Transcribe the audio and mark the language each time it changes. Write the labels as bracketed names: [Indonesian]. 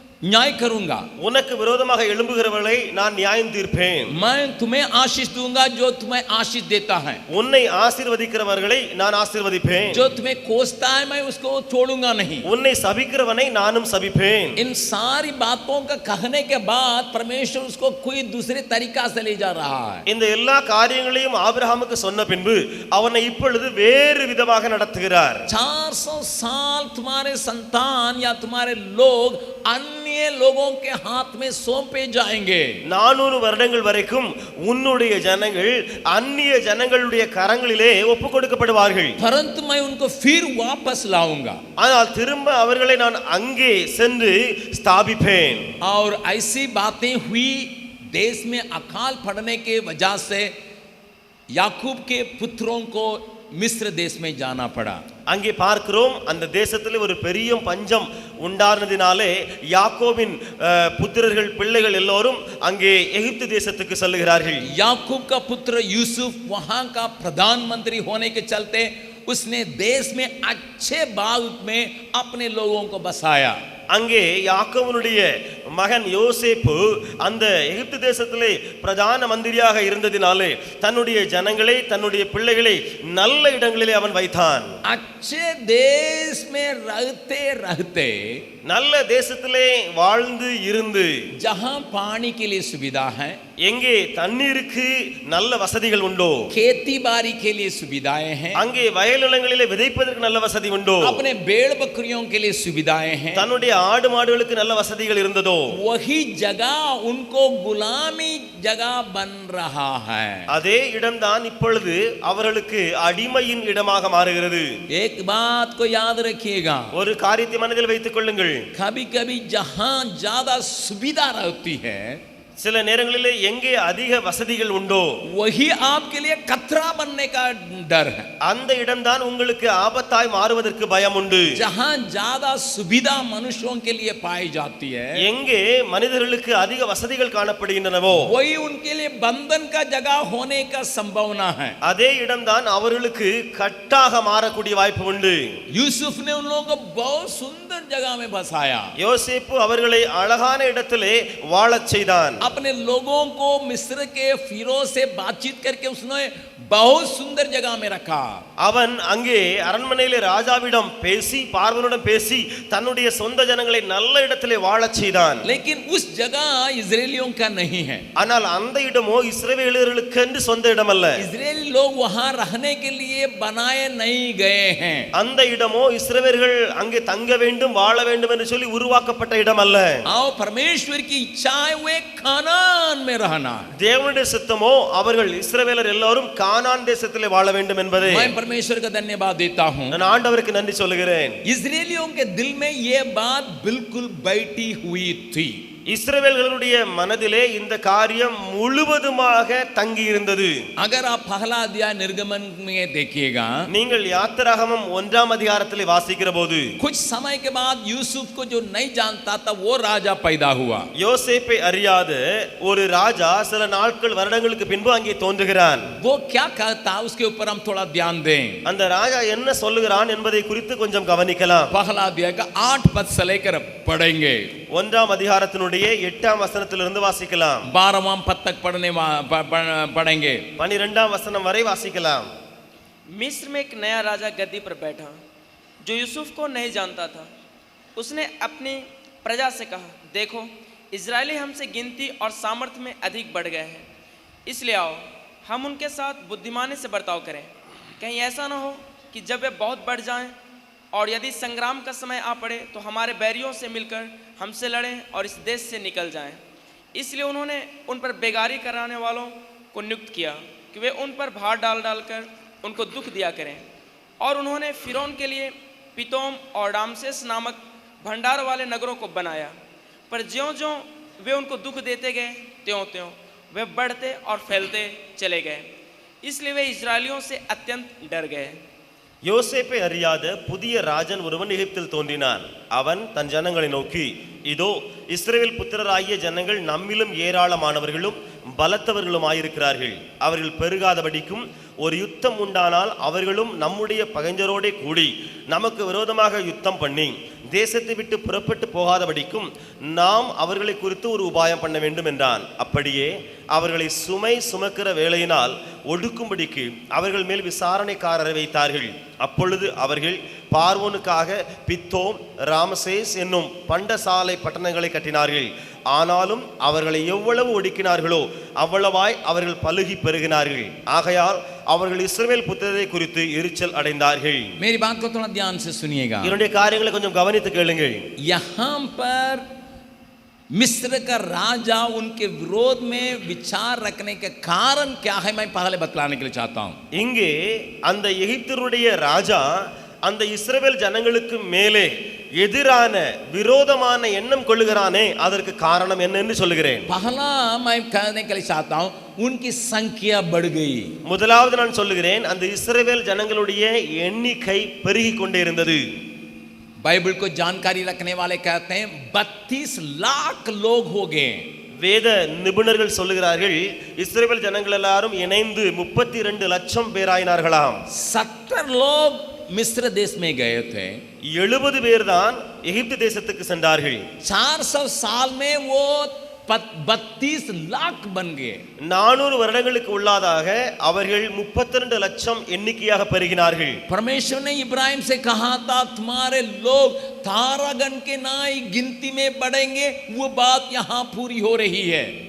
[Hindi] न्याय करूंगा, [Tamil] உனக்கு விரோதமாக எழும்புகிறவர்களை நான் நியாயம் தீர்ப்பேன். [Hindi] मैं तुम्हें आशीष दूंगा जो तुम्हें आशीष देता है, [Tamil] உன்னை ஆசீர்வதிக்கிறவர்களை நான் ஆசீர்வதிப்பேன். [Hindi] जो तुम्हें कोसता है मैं उसको छोड़ूंगा नहीं. [Tamil] உன்னை சபிக்கிறவனை நானும் சபிப்பேன். [Hindi] इन सारी बातों का कहने के बाद परमेश्वर उसको कोई दूसरे तरीका से ले जा रहा है. [Tamil] இந்த எல்லா காரியங்களையும் ஆபிரகாமுக்கு சொன்ன பின்பு அவனை இப்பொழுது வேறு விதமாக நடத்துகிறார். [Hindi] 400 साल तुम्हारे संतान या तुम्हारे लोग अन्य लोगों के हाथ में सौंपे जाएंगे. [Tamil] 400 வருடங்கள் வரைக்கும் உன்னுடைய ஜனங்கள் அந்நிய ஜனங்களுடைய கரங்களிலே ஒப்புக் கொடுக்கப்படுவார்கள். [Hindi] परंतु मैं उनको फिर वापस लाऊंगा. [Tamil] ஆனால் திரும்ப அவர்களை நான் அங்கே சென்று ஸ்தாபிப்பேன். [Hindi] और ऐसी बातें हुई, देश में अकाल पड़ने के वजह से याकूब के पुत्रों को मिस्र देश में जाना पड़ा. [Tamil] அங்கே பார்க்கிறோம் அந்த தேசத்திலே ஒரு பெரிய பஞ்சம் உண்டானதினாலே யாக்கோபின் புத்திரர்கள் பிள்ளைகள் எல்லோரும் அங்கே எகிப்து தேசத்துக்கு செல்லுகிறார்கள். [Hindi] याकूब का पुत्र यूसुफ वहां का प्रधानमंत्री होने के चलते उसने देश में अच्छे बाग में अपने लोगों को बसाया. [Tamil] அங்கே யாக்கோபனுடைய மகன் யோசேப்பு அந்த எகிப்து தேசத்திலே பிரதான மந்திரியாக இருந்ததினாலே தன்னுடைய ஜனங்களை தன்னுடைய பிள்ளைகளை நல்ல இடங்களிலே அவன் வைத்தான். [Hindi] अच्छे देश में रहते रहते, [Tamil] நல்ல தேசத்திலே வாழ்ந்து இருந்து, [Hindi] जहां पानी के लिए सुविधा है, [Tamil] எங்கே தண்ணீருக்கு நல்ல வசதிகள் உண்டோ, [Hindi] खेती बाड़ी के लिए सुविधाएं हैं, [Tamil] அங்கே வயல் நிலங்களிலே விதைப்பதற்கு நல்ல வசதி உண்டோ, [Hindi] अपने भेड़ बकरियों के लिए सुविधाएं हैं, [Tamil] தன்னுடைய ஆடு மாடுகளுக்கு நல்ல வசதிகள் இருந்ததோ, [Hindi] वही जगह उनको गुलामी जगह बन रहा है. [Tamil] அதே இடம்தான் இப்பொழுது அவர்களுக்கு அடிமையின் இடமாக மாறுகிறது. [Hindi] एक बात को याद रखिएगा, [Tamil] ஒரு காரியத்தை மனதில் வைத்துக் கொள்ளுங்கள். [Hindi] कभी कभी जहां ज्यादा सुविधा रहती है, [Tamil] சில நேரங்களிலே எங்கே அதிக வசதிகள் உண்டோ, [Hindi] वही आपके लिए खतरा बनने का डर है. [Tamil] அந்த இடம்தான் உங்களுக்கு ஆபத்தாய் மாறுவதற்கு பயம் உண்டு. [Hindi] जहां ज्यादा सुविधा मनुष्यों के लिए पाई जाती है, [Tamil] எங்கே மனிதர்களுக்கு அதிக வசதிகள் காணப்படுகின்றனவோ, [Hindi] वही उनके लिए बंधन का जगह होने का संभावना है. [Tamil] அதே இடம்தான் அவர்களுக்கு கட்டாக மாறக்கூடிய வாய்ப்பு உண்டு. [Hindi] यूसुफ ने उन लोगों को बहुत सुंदर जगह में बसाया. [Tamil] யோசேப்பு அவர்களை அழகான இடத்திலே வாழச் செய்தான். [Hindi] अपने लोगों को मिस्र के फिरौज से बातचीत करके उसने बहुत सुंदर जगह में रखा. [Tamil] அவன் அங்கே அரண்மனையிலே ராஜாவிடம் பேசி பார்வோனிடம் பேசி தன்னுடைய சொந்த ஜனங்களை நல்ல இடத்திலே வாழச் செய்தான். [Hindi] लेकिन उस जगह इजरायलियों का नहीं है. [Tamil] ஆனால் அந்த இடமோ இஸ்ரவேலர்களுக்கு என்று சொந்த இடம் அல்ல. [Hindi] इजरायली लोग वहां रहने के लिए बनाए नहीं गए हैं. [Tamil] அந்த இடமோ இஸ்ரவேலர்கள் அங்கே தங்க வேண்டும் வாழ வேண்டும் என்று சொல்லி உருவாக்கப்பட்ட இடம் அல்ல. [Hindi] आओ परमेश्वर की इच्छा है वे कानान में रहना. [Tamil] தேவனுடைய சித்தமோ அவர்கள் இஸ்ரவேலர் எல்லாரும் கானான் தேசத்திலே வாழ வேண்டும் என்பதே. [Hindi] मैं परमेश्वर का धन्यवाद देता हूं. [Tamil] நான் ஆண்டவருக்கு நன்றி சொல்லுகிறேன். [Hindi] इजरायलियों के दिल में ये बात बिल्कुल बैठी हुई थी. [Tamil] இஸ்ரவேலர்களுடைய மனதிலே இந்த காரியம் முழுவதுமாக தங்கி இருந்தது. [Hindi] अगर आप पहला अध्याय निर्गमन में देखिएगा, [Tamil] நீங்கள் யாத்திராகமம் 1ஆம் அதிகாரத்திலே வாசிக்கிற போது [Hindi] कुछ समय के बाद यूसुफ को जो नहीं जानता था वो राजा पैदा हुआ. [Tamil] யோசேப்பை அறியாத ஒரு ராஜா சில நாட்கள் வருடங்களுக்கு பின்பு அங்கே தோன்றுகிறான். [Hindi] वो क्या कहता उसके ऊपर हम थोड़ा ध्यान दें. [Tamil] அந்த ராஜா என்ன சொல்லுகிறான் என்பதை குறித்து கொஞ்சம் கவனிக்கலாம். [Hindi] पहला अध्याय का 8 पद से लेकर पढ़ेंगे. [Tamil] 1ஆம் அதிகாரத்தினுடைய 8ஆம் வசனத்திலிருந்து வாசிக்கலாம். [Hindi] 12वां पद तक पढ़ेंगे. [Tamil] 12ஆம் வசனம் वரை வாசிக்கலாம். [Hindi] मिस्र में एक नया राजा गद्दी पर बैठा जो यूसुफ को नहीं जानता था. उसने अपनी प्रजा से कहा, देखो इजरायली हमसे गिनती और सामर्थ्य में अधिक बढ़ गए हैं, इसलिए आओ हम उनके साथ बुद्धिमानी से बर्ताव करें. कहीं ऐसा ना हो कि जब वे बहुत बढ़ जाएं और यदि संग्राम का समय आ पड़े तो हमारे बैरियों से मिलकर हमसे लड़ें और इस देश से निकल जाएं. इसलिए उन्होंने उन पर बेगारी कराने वालों को नियुक्त किया कि वे उन पर भार डाल डालकर उनको दुख दिया करें. और उन्होंने फिरौन के लिए पितोम और रामसेस नामक भंडार वाले नगरों को बनाया. पर ज्यों-ज्यों वे उनको दुख देते गए त्यों-त्यों वे बढ़ते और फैलते चले गए. इसलिए वे इजरायलियों से अत्यंत डर गए. [Tamil] யோசேப்பை அறியாத புதிய ராஜன் ஒருவன் எகிப்தில் தோன்றினான். அவன் தன் ஜனங்களை நோக்கி, இதோ இஸ்ரவேல் புத்திரராகிய ஜனங்கள் நம்மிலும் ஏராளமானவர்களும் பலத்தவர்களுமாயிருக்கிறார்கள். அவர்கள் பெருகாதபடிக்கும் ஒரு யுத்தம் உண்டானால் அவர்களும் நம்முடைய பகைஞரோடே கூடி நமக்கு விரோதமாக யுத்தம் பண்ணி தேசத்தை விட்டு புறப்பட்டு போகாதபடிக்கும் நாம் அவர்களை குறித்து ஒரு உபாயம் பண்ண வேண்டும் என்றான். அப்படியே அவர்களை சுமை சுமக்கிற வேளையினால் ஒடுக்கும்படிக்கு அவர்கள் மேல் விசாரணைக்காரரை வைத்தார்கள். அப்பொழுது அவர்கள் பார்வோனுக்காக பித்தோம், ராமசேஸ் என்னும் பண்டசாலை பட்டணங்களை கட்டினார்கள். ஆனாலும் அவர்களை எவ்வளவு ஒடுக்கினார்களோ அவ்வளவாய் அவர்கள் பலுகி பெருகினார்கள். ஆகையால் அவர்கள் இஸ்ரவேல் புத்திரரை குறித்து எரிச்சல் அடைந்தார்கள். [Hindi] मेरी बात को थोड़ा ध्यान से सुनिएगा. [Tamil] இதனுடைய காரியங்களை கொஞ்சம் கவனித்து கேளுங்கள். [Hindi] यहाँ पर मिस्र का राजा उनके विरोध में विचार रखने के कारण क्या है, मैं पहले बतलाने के लिए चाहता हूं. [Tamil] இங்கே அந்த எகிப்தியருடைய ராஜா அந்த இஸ்ரவேல் ஜனங்களுக்கு மேலே எதிரான விரோதமான எண்ணம் கொள்ளுகிறானே, அதற்கு காரணம் என்னன்னு சொல்லுகிறேன். [Hindi] पहला मैं कहने के लिए चाहता हूं, उनकी संख्या बढ़ गई. [Tamil] முதலாவது நான் சொல்லுகிறேன், அந்த இஸ்ரவேல் ஜனங்களுடைய எண்ணிக்கை பெருகி கொண்டே இருந்தது. [Hindi] बाइबल को जानकारी रखने वाले कहते हैं 32 लाख लोग हो गए. [Tamil] வேத நிபுணர்கள் சொல்லுகிறார்கள், இஸ்ரவேல் ஜனங்கள் எல்லாரும் இணைந்து 32 லட்சம் பேராயினார்களாம். [Hindi] 70 लोग मिस्र देश में गए थे. [Tamil] 70 பேர் தான் எகிப்து தேசத்துக்கு சென்றார்கள். [Hindi] 400 साल में वो 32 लाख बन गए. [Tamil] 400 வருடங்களுக்கு உள்ளாதாக அவர்கள் 32 லட்சம் எண்ணிக்கையாக பெருகினார்கள். [Hindi] परमेश्वर ने इब्राहिम से कहा था, तुम्हारे लोग तारागण के नाई गिनती में बढ़ेंगे. वो बात यहाँ पूरी हो रही है.